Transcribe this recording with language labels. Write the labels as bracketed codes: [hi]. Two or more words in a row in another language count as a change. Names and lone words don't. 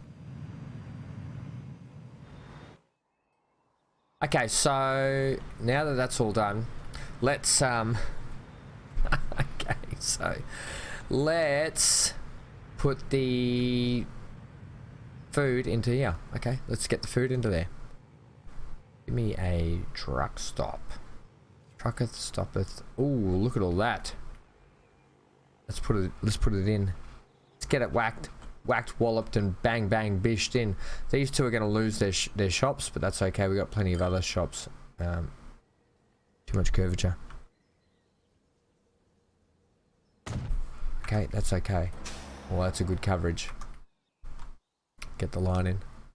[en] Okay, so now that that's all done, let's okay, so let's put the food into here. Okay, let's get the food into there. Give me a truck stop. Trucketh stoppeth. Ooh, look at all that. Let's put it in. Let's get it whacked, walloped, and bang bang bished in. These two are going to lose their shops, but that's okay. We got plenty of other shops. Too much curvature. Okay, that's okay. Well, that's a good coverage. Get the line in.